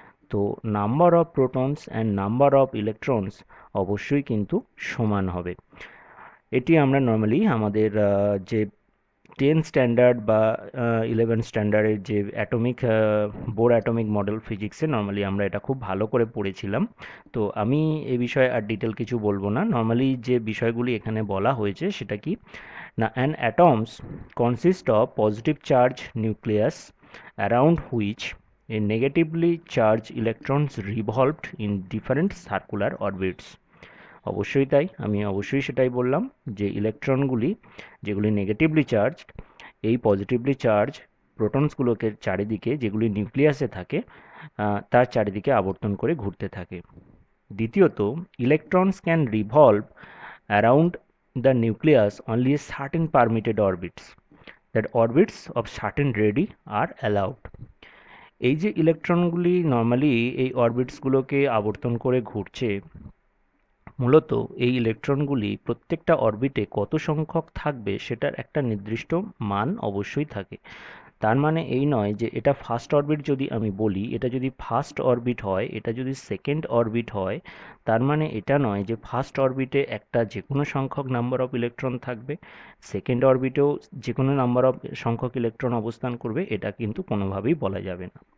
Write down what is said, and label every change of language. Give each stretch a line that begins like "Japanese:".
Bangla: তো
English: number of protons and number of electrons
Bangla: অবশ্যই কিন্তু সমান হবে। এটি আমরা নর্মালি আমাদের যে 10 স্ট্যান্ডার্ড বা 11 স্ট্যান্ডার্ডের যে বোর অ্যাটমিক মডেল ফিজিক্সে নর্মালি আমরা এটা খুব ভালো করে পড়েছিলাম। তো আমি এই বিষয়ে আর ডিটেল কিছু বলবো না। নর্মালি যে বিষয়গুলি এখানে বলা হয়েছে সেটা কি না,
English: an atoms consist of positive charge nucleus around which a negatively charged electrons revolved in different circular orbits.
Bangla: অবশ্যই তাই, আমি অবশ্যই সেটাই বললাম যে ইলেকট্রনগুলি যেগুলি নেগেটিভলি চার্জড, এই পজিটিভলি চার্জ প্রোটনসগুলোকে চারিদিকে, যেগুলি নিউক্লিয়াসে থাকে, তার চারিদিকে আবর্তন করে ঘুরতে থাকে। দ্বিতীয়ত,
English: Electrons can revolve around the nucleus only a certain permitted orbits, that orbits of certain radii are allowed.
Bangla: এই যে ইলেকট্রনগুলি নর্মালি এই অরবিটসগুলোকে আবর্তন করে ঘুরছে, মূলত এই ইলেকট্রনগুলি প্রত্যেকটা অরবিটে কত সংখ্যক থাকবে সেটার একটা নির্দিষ্ট মান অবশ্যই থাকে। তার মানে এই নয় যে এটা ফার্স্ট অরবিট, যদি আমি বলি এটা যদি ফার্স্ট অরবিট হয়, এটা যদি সেকেন্ড অরবিট হয়, তার মানে এটা নয় যে ফার্স্ট অরবিটে একটা যে কোনো সংখ্যক নাম্বার অফ ইলেকট্রন থাকবে, সেকেন্ড অরবিটেও যে কোনো নাম্বার অফ সংখ্যক ইলেকট্রন অবস্থান করবে, এটা কিন্তু কোনোভাবেই বলা যাবে না।